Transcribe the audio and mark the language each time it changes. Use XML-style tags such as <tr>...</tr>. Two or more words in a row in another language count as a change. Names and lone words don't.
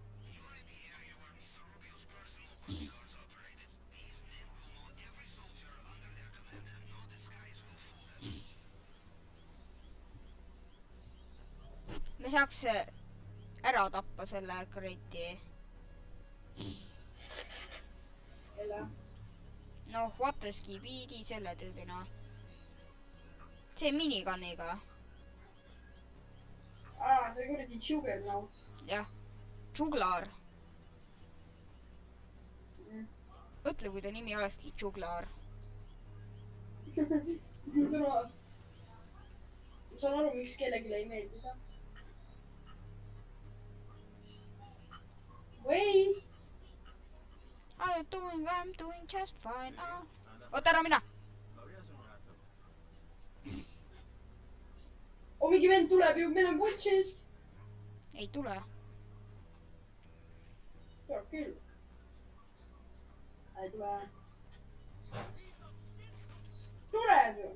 <et>me saaks ära tappa selle kuradi. noh,</et> <en>what the skibidi</en> <et>selle tüübina. see miniguniga. see kuradi Juggernaut. jah, Juglar. mõtle, kui ta nimi olekski Juglar. ma saan aru, miks kellelegi ei meeldi ta.</et> <en>Wait. I'm doing just fine.</en> <et>oota, ära mina. mingi vend tuleb ju, meil on putšis. ei tule. tuleb küll. ei tule. tuleb ju.</et>